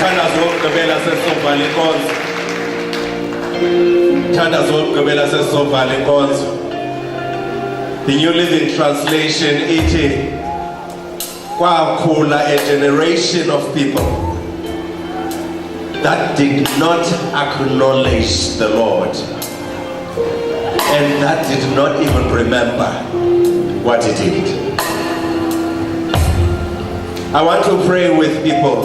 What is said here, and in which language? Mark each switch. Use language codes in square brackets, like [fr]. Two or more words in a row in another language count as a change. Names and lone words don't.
[xh] Umthandazo wokugqibela sesizovala inkonzo. Umthandazo wokugqibela sesizovala inkonzo. [en] The New Living Translation [xh] ithi kwakhula [en] a generation of people that did not acknowledge the Lord and that did not even remember what he did. I want to pray with people.